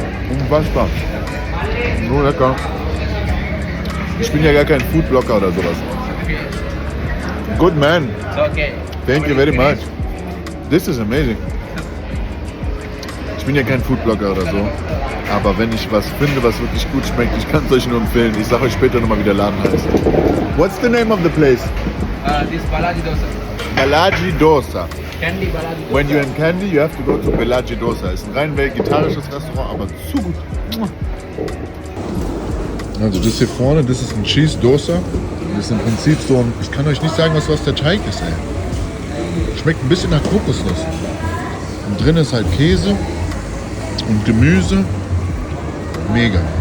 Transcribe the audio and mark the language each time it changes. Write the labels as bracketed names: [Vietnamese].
[German] Unfassbar. So lecker. Ich bin ja gar kein Foodblogger oder sowas. [English] Good man. Okay. Thank you very much. This is amazing. [German] Ich bin ja kein Foodblogger oder so. Aber wenn ich was finde, was wirklich gut schmeckt, ich kann es euch nur empfehlen. Ich sage euch später nochmal, wie der Laden heißt. [English] What's the name of the place? This Balaji Dosa. Balaji Dosa. Candy Balaji Dosa. When you're in Kandy, you have to go to Balaji Dosa. [German] Ist ein rein vegetarisches Restaurant, aber zu gut. Also das hier vorne, das ist ein Cheese Dosa. Das ist im Prinzip so ein, ich kann euch nicht sagen, was der Teig ist, ey. Schmeckt ein bisschen nach Kokosnuss. Und drin ist halt Käse und Gemüse. Mega.